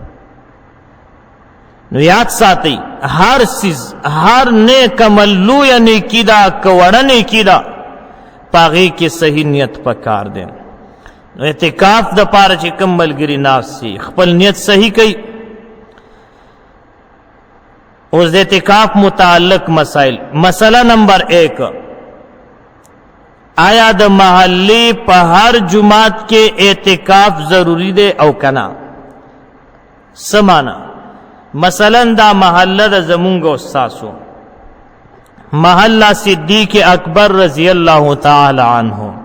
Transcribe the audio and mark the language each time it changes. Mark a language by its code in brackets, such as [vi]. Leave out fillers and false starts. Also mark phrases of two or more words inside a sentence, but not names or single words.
[ps] نو یاد ساتئ هر سیز، هر نیک عمل لویه نیکي ده که وړه نیکي ده، پاغي کې صحیح نیت پکار دی. نو اعتکاف د پاره چې کوم ملګری ناست خپل نیت صحیح کوي. اوس د اعتکاف متعلق مسائل. مسئلہ نمبر 1، آیا د محلي په هر جماعت کې اعتکاف ضروری دی او کنا؟ سمانا مثلا دا محله د زمونږ استاسو محله صدیق اکبر [ar] رضی الله تعالی عنه.